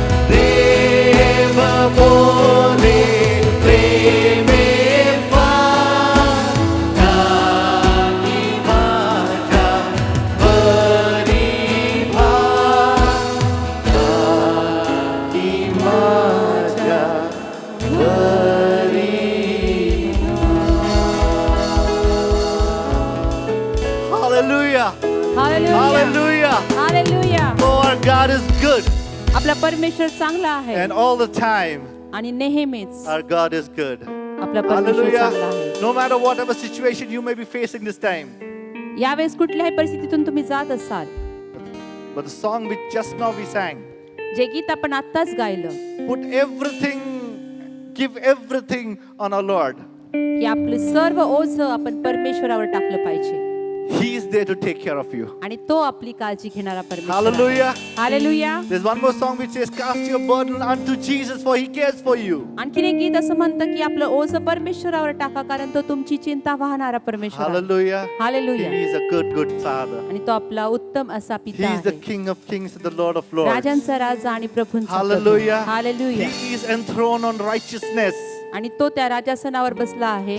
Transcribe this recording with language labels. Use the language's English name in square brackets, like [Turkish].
[Marathi] देव बोले प्रेमे दादी माझ्या परिभान दादी माझ्या Hallelujah. [English] Hallelujah. [Marathi] Hallelujah. [English] Oh, our God is good. [Marathi] आपला परमेश्वर चांगला आहे [English] And all the time, [Marathi] आणि नेहमीच [English] our God is good. [Marathi] आपला परमेश्वर चांगला आहे. [English] Hallelujah. No matter whatever situation you may be facing this time. [Marathi] यावेळेस कुठल्याही परिस्थितीतून तुम्ही जात असाल, [English] But the song which just now we sang, [Marathi] जे गीत आपण आत्ताच गायलं, [English] put everything, give everything on our Lord. [Marathi] की आपलं सर्व ओझं आपण परमेश्वरावर टाकलं पाहिजे [English] He is there to take care of you. [Marathi] आणि तो आपली काळजी घेणारा परमेश्वर. [English] Hallelujah. [Marathi] Hallelujah. [English] There's one more song which says, cast your burden unto Jesus for he cares for you. [Marathi] आणखीन एक गीत असं म्हणतं की आपलं ओझं परमेश्वरावर टाका, कारण तो तुमची चिंता वाहणारा परमेश्वर आहे. [English] Hallelujah. Hallelujah. He is a good, good Father. [Marathi] आणि तो आपला उत्तम असा [English] He [Marathi] पिता [English] is the [Marathi] आहे, [English] King of Kings and the Lord of Lords. [Marathi] राजांचा राजा आणि प्रभूंचा प्रभू. [English] Hallelujah. [Marathi] Hallelujah. [English] He is enthroned on righteousness. [Marathi] आणि तो त्या राजासनावर बसला आहे